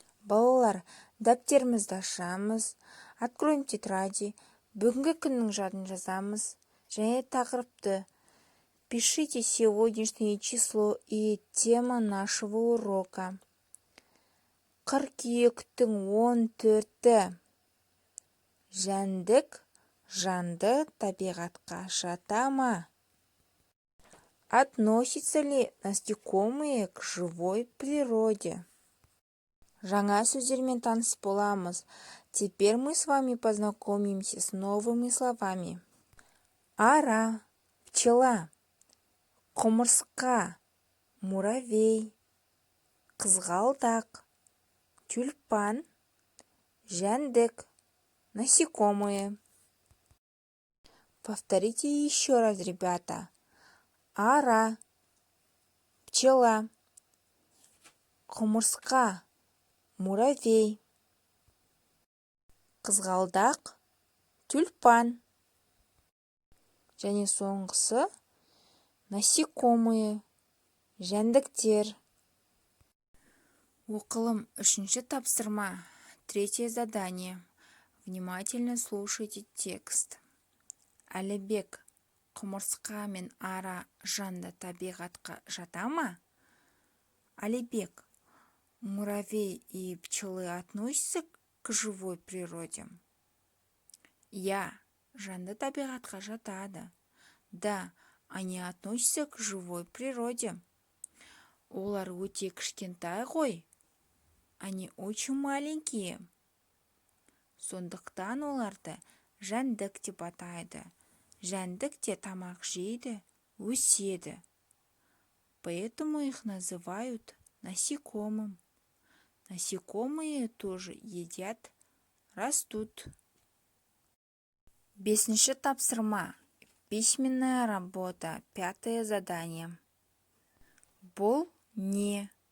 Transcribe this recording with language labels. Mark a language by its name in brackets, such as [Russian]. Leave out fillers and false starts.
[Kazakh] Балалар, дәптерімізді ашамыз, [Russian] откроем тетради, [Kazakh] бүгінгі күннің жадын жазамыз, және тақырыпты. [Russian] Пишите сегодняшнее число и тема нашего урока. [Kazakh] Қыркүйектің 14-і. Жәндік жанды табиғатқа жата ма? [Russian] Относятся ли насекомые к живой природе? [Kazakh] Жаңа сөздермен таныс боламыз. [Russian] Теперь мы с вами познакомимся с новыми словами. [Kazakh] Ара, пчела, құмырсқа, муравей, қызғалдақ, тюльпан, жәндік, насекомые. [Russian] Повторите еще раз, ребята. [Kazakh] Ара, пчела, құмырсқа, муравей, қызғалдақ, тюльпан. Және соңғысы насекомые, жәндіктер. Оқылым 3-ші тапсырма. [Russian] 3-е задание. Внимательно слушайте текст. [Kazakh] Әлібек, құмырсқа мен ара жанды табиғатқа жата ма? [Russian] Әлібек, муравей и пчелы относятся к живой природе? [Kazakh] Я, жанды табиғатқа жатады. [Russian] Да, они относятся к живой природе. [Kazakh] Олар өте кішкентай ғой. [Russian] Они очень маленькие. [Kazakh] Сондықтан оларды жәндік деп атайды. Жәндік те тамақ жейді, өседі. [Russian] Поэтому их называют насекомым. Насекомые тоже едят, растут. [Kazakh] 5-ші тапсырма. [Russian] Письменная работа. 5-е задание. [Kazakh] Бұл не?